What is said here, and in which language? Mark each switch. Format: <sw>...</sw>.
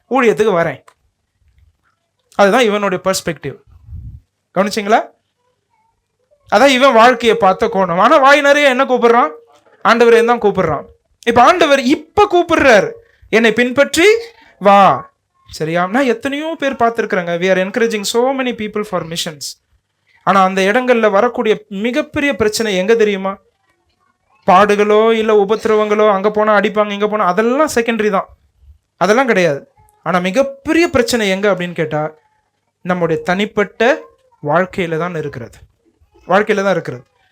<ta>ஊழியத்துக்கு வரேன். அதுதான் இவனுடைய பெர்ஸ்பெக்டிவ். கவனிச்சிங்களா? அதான் இவன் வாழ்க்கையை பார்த்த கோணம். ஆனா வாய் நிறைய என்ன கூப்பிடுறான்? ஆண்டவரே தான் கூப்பிடுறான். இப்ப ஆண்டவர் இப்ப கூப்பிடுறாரு. என்னை பின்பற்றி வா. சரியா? நான் எத்தனையோ பேர் பார்த்துருக்குறேங்க.</ta> <en>we are encouraging so many people for missions.</en> <ta>ஆனா அந்த இடங்கள்ல வரக்கூடிய மிகப்பெரிய பிரச்சனை எங்க தெரியுமா? பாடுகளோ இல்ல உபத்திரவங்களோ, அங்க போனா அடிப்பாங்க, இங்க போனா, அதெல்லாம் செகண்டரி தான், அதெல்லாம் கிடையாது. ஆனா மிகப்பெரிய பிரச்சனை எங்க அப்படின்னு கேட்டா நம்முடைய தனிப்பட்ட வாழ்க்கையில தான் இருக்கிறது. வாழ்க்கையில தான் இருக்கிறது.</ta>